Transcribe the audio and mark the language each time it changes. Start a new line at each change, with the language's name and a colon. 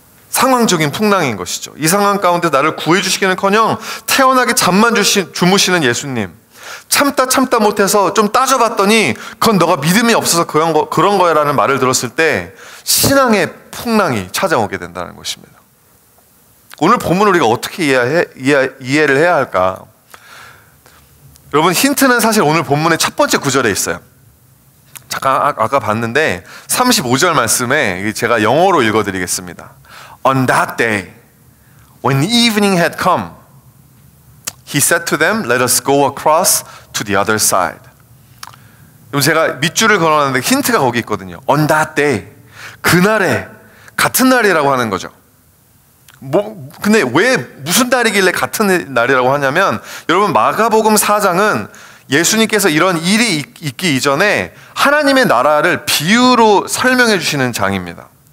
Korean: 상황적인 풍랑인 것이죠. 이 상황 가운데 나를 구해주시기는커녕 태연하게 잠만 주무시는 예수님, 참다 못해서 좀 따져봤더니 그건 너가 믿음이 없어서 그런 거야 라는 말을 들었을 때 신앙의 풍랑이 찾아오게 된다는 것입니다. 오늘 본문을 우리가 어떻게 이해를 해야 할까? 여러분, 힌트는 사실 오늘 본문의 첫 번째 구절에 있어요. 잠깐 아까 봤는데 35절 말씀에 제가 영어로 읽어드리겠습니다.
English: On that day, when evening had come, he said to them, let us go across to the other side.
Korean: 그럼 제가 밑줄을 걸어놨는데 힌트가 거기 있거든요.
English: On that day,
Korean: 그날에, 같은 날이라고 하는 거죠. 근데 왜 무슨 날이길래 같은 날이라고 하냐면, 여러분 마가복음 4장은 예수님께서 이런 일이 있기 이전에 하나님의 나라를 비유로 설명해 주시는 장입니다.